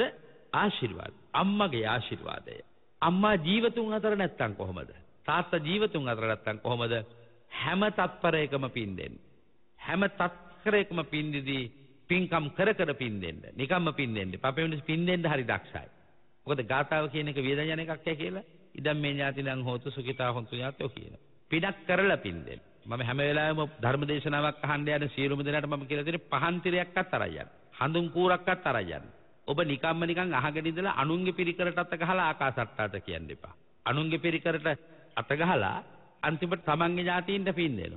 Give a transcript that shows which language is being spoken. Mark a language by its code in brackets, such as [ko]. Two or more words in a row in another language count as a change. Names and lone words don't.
[si] ආශිර්වාද. අම්මගේ ආශිර්වාදය. අම්මා ජීවතුන් අතර නැත්තම් කොහොමද? තාත්තා ජීවතුන් අතර නැත්තම් කොහොමද? හැම තත්පරයකම පින් දෙන්නේ. හැම තත්පරයකම පින් දිදී පින්කම් කර පින් දෙන්න. නිකම්ම පින් දෙන්න. අපේ මිනිස්සු පින් දෙන්න හරි දක්ෂයි. මොකද ගාතාව කියන එක වේදයන් එකක් කියලා. [pi] ඉදම් මේ ඥාතිනම් හොතු සුඛිතා හොන්තු ඥාතෝ කියන. [si] පිනක් කරලා පින් දෙන්න. මම හැම වෙලාවෙම ධර්මදේශනාවක් අහන්න යන සියලුම දෙනාට මම කියලා දෙන්නේ පහන් තිරයක්වත් අරන් යන්න. හඳුන් කූරක්වත් අරන් යන්න. ඔබ නිකම්ම නිකන් අහගෙන ඉඳලා අනුන්ගේ පිරිකරට අත ගහලා ආකාසට්ටාට කියන්න එපා. අනුන්ගේ පිරිකරට අත ගහලා අන්තිමට තමන්ගේ ඥාතීන්ට පින් දෙනවා.